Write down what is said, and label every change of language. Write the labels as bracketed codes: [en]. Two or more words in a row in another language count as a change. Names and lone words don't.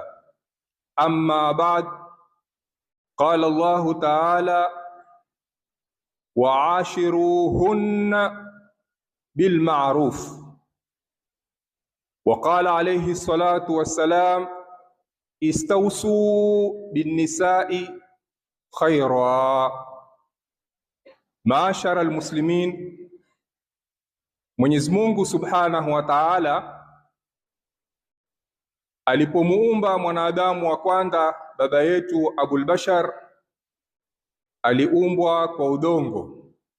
[ar] أما بعد، قال الله تعالى: وعاشروهن بالمعروف. وقال عليه الصلاة والسلام: استوصوا بالنساء خيرا. معاشر المسلمين, [sw] Mwenyezi Mungu [ar] سبحانه وتعالى [sw] alipomuumba mwanadamu wa kwanza, baba yetu Abul Bashar, aliumbwa kwa udongo,